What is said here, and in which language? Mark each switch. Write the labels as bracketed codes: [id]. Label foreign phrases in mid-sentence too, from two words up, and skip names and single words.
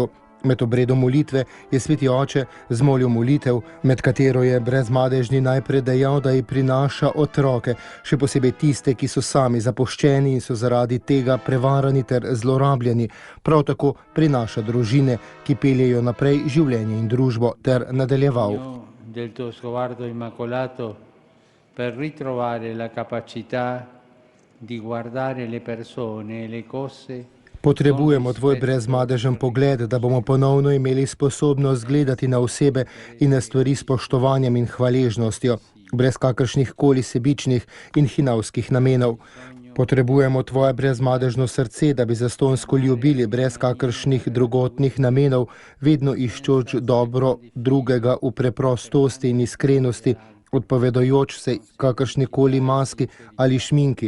[sl] Med obredom molitve je sveti oče zmolil molitev, med katero je brezmadežni najprej dejal, da ji prinaša otroke, še posebej tiste, ki so sami zapuščeni in so zaradi tega prevarani ter zlorabljeni. Prav tako prinaša družine, ki peljejo naprej življenje in družbo, ter nadaljeval. [it] Del tuo sguardo immacolato per ritrovare la capacità di guardare le persone e le cose. [sl] Potrebujemo tvoj brezmadežen pogled, da bomo ponovno imeli sposobnost gledati na osebe in na stvari s spoštovanjem in hvaležnostjo, brez kakršnih koli sebičnih in hinavskih namenov. Potrebujemo tvoje brezmadežno srce, da bi zastonjsko ljubili brez kakršnih drugotnih namenov, vedno iščoč dobro drugega v preprostosti in iskrenosti, odpovedajoč se kakršnikoli maski ali šminki.